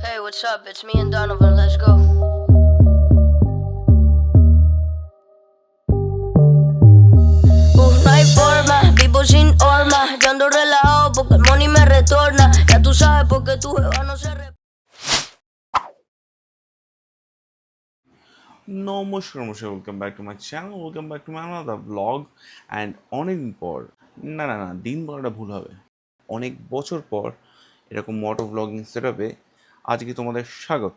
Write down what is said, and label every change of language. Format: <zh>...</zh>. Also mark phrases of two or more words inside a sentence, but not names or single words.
<en>what's up? It's me and Donovan, let's go.</en> <es>No hay forma, vivo sin horma. Yo ando relajado porque el money me retorna. Ya tú sabes porque tu jeva no se</es> <bn>নমস্কার</bn> <en>welcome back to my channel, welcome back to my another vlog.</en> <bn>অ্যান্ড অনেকদিন পর, না দিন বলাটা ভুল হবে, অনেক বছর পর এরকম</bn> <en>moto vlogging setup-এ</en> <bn>আজকে তোমাদের স্বাগত।</bn>